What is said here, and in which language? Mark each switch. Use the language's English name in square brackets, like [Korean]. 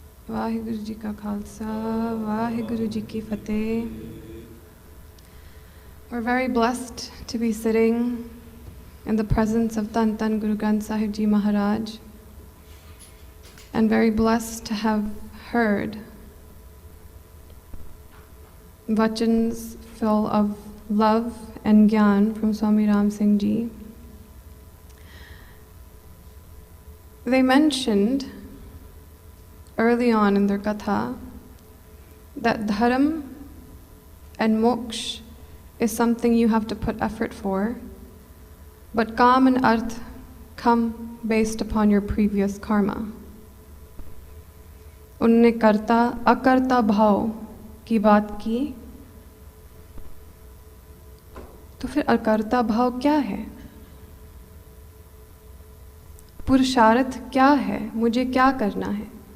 [Hindi] वाहिगुरु जी का खालसा, वाहिगुरु जी की फतेह। [English] We're very blessed to be sitting in the presence of Tan Tan Guru Granth Sahib Ji Maharaj, and very blessed to have heard vachans full of love and gyan from Swami Ram Singh Ji. They mentioned early on in their katha that dharam and moksha is something you have to put effort for, but kam and arth come based upon your previous karma. [Hindi] उन्होंने कर्ता अकर्ता भाव की बात की, तो फिर अकर्ता भाव क्या है? पुरुषार्थ क्या है? मुझे क्या करना है?